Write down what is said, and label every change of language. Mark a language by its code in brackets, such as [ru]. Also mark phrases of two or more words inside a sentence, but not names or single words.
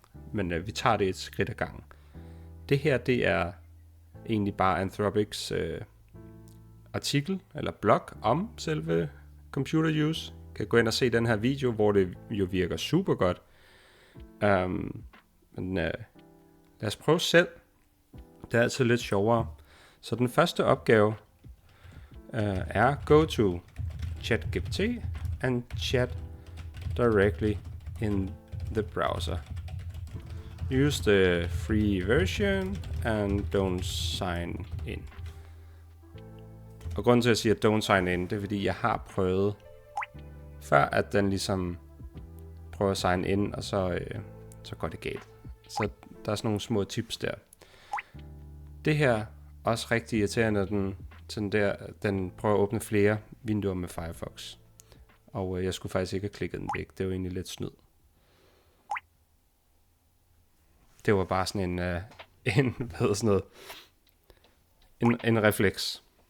[da] Men vi tager det et skridt ad gangen. Det her, det er egentlig bare Anthropics artikel eller blog om selve [en] computer use. [da] Kan gå ind og se den her video, hvor det jo virker super godt. Men lad os prøve selv. Det er altid lidt sjovere. Så den første opgave er [en] go to ChatGPT and chat directly in the browser. Use the free version and don't sign in. [da] Og grunden til at sige, at [en] don't sign in, [da] det er fordi, jeg har prøvet før, at den ligesom prøver at [en] sign in, [da] og så går det galt. Så der er sådan nogle små tips der. Det her er også rigtig irriterende, at den prøver at åbne flere vinduer med Firefox. Og jeg skulle faktisk ikke have klikket den væk. Det var egentlig lidt snyd. Det var bare sådan en refleks.